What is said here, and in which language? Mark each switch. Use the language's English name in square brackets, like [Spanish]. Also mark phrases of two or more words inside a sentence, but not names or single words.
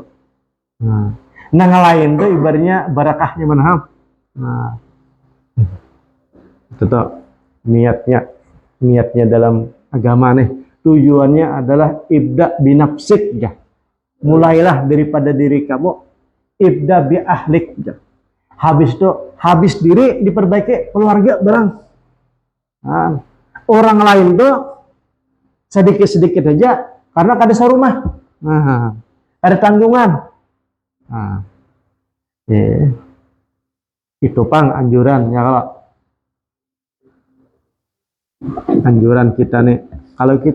[Indonesian] Nah, yang lain tuh ibaratnya barakahnya mana? Nah, tetap niatnya dalam agama nih, tujuannya adalah [Arabic] ابدأ بنفسك [Indonesian] ya. Mulailah daripada diri kamu, [Arabic] ابدأ بأهلك ya. [Banjar] Habis diri diperbaiki keluarga barang. Nah, orang lain tuh sedikit-sedikit aja karena kada sarumah. [Indonesian] Nah, ada tanggungan. [Banjar] Nah, itu pang anjuran ya, kalau anjuran kita nih, kalau kita